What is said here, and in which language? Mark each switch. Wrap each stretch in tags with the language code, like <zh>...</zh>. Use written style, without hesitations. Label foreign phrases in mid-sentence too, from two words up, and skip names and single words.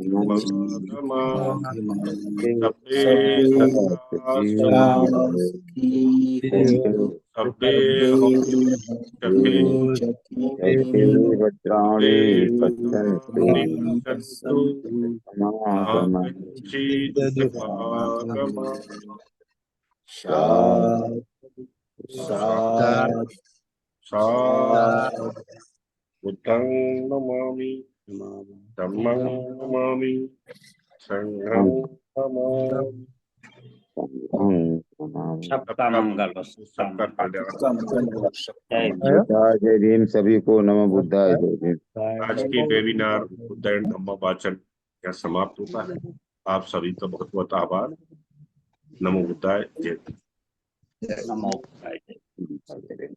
<pi>सभ्ये सत्ता सुखी होन्तु सभ्ये हन्तु सुखिनो</pi> <sa>सब्बे भद्राणि पश्यन्तु पश्यन्तु मा कञ्चित् दुःखमागमात्।</sa> <pi>साधु साधु। बुद्धं नमामि, धम्मं नमामि, संघं नमामि।</pi> <hi>सबका मंगल हो, सबका कल्याण। जय भीम। बुद्धाय जय भीम। सभी को</hi> <pi>नमो बुद्धाय</pi> <hi>जय भीम। आज की वेबिनार उदयन धम्मा वाचन यहाँ समाप्त होता है। आप सभी का बहुत बहुत आभार।</hi> <pi>नमो बुद्धाय,</pi> <hi>जय भीम।</hi> <pi>नमो बुद्धाय।</pi> <hi>भीम।</hi>